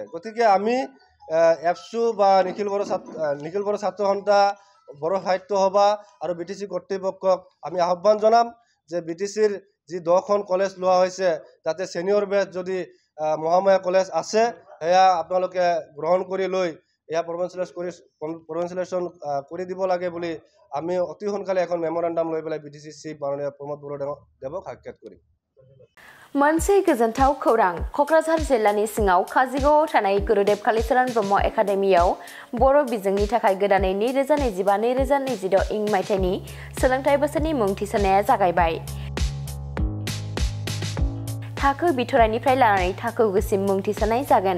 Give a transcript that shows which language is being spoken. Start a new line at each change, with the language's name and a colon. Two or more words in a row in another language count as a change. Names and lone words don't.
Assamese: গতিকে আমি এফচু বা নিখিল বড়ো ছাত্ৰ সন্থা, বড়ো সাহিত্য সভা আৰু BTC কৰ্তৃপক্ষক আমি আহ্বান জনাম যে BTCৰ যি 10খন কলেজ লোৱা হৈছে তাতে ছিনিয়ৰ বেচ যদি মহামায়া কলেজ আছে সেয়া আপোনালোকে গ্ৰহণ কৰি লৈ এয়া প্ৰভিঞ্চিয়েলাইজেশ্যন কৰি দিব লাগে বুলি আমি অতি সোনকালে এখন মেমৰেণ্ডাম লৈ পেলাই BTC চিফ মাননীয় প্ৰমোদ বড়ো দেৱক সাক্ষাৎ কৰিম।
Bodo: मोनसे गोजोनथाव खौरां। क'क्राझार जिल्लानि सिङाव काजिगावआव थानाय गुरुदेव कालिचरण ब्रह्म एकाडेमियाव बर' बिजोंनि थाखाय गोदानै 2025-2026 इं मायथाइनि सोलोंथाइ बोसोरनि मुं थिसननाया जागायबाय। थाखो बिथराइनिफ्राय लानानै थाखो गुसिम मुं थिसननाय जागोन।